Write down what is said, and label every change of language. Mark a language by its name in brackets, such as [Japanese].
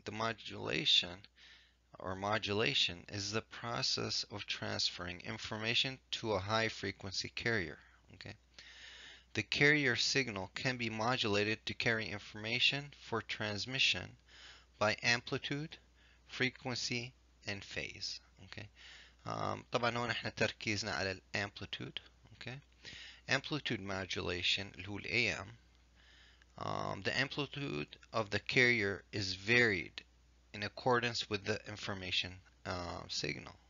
[English] The modulation or modulation is the process of transferring information to a high frequency carrier. Okay. The carrier signal can be modulated to carry information for transmission by amplitude, frequency, and phase. Okay. [Arabic] طبعا هون احنا تركيزنا على الامبليتود. [English] Okay. Amplitude modulation [Arabic] اللي هو [English] AM. The amplitude of the carrier is varied in accordance with the information signal.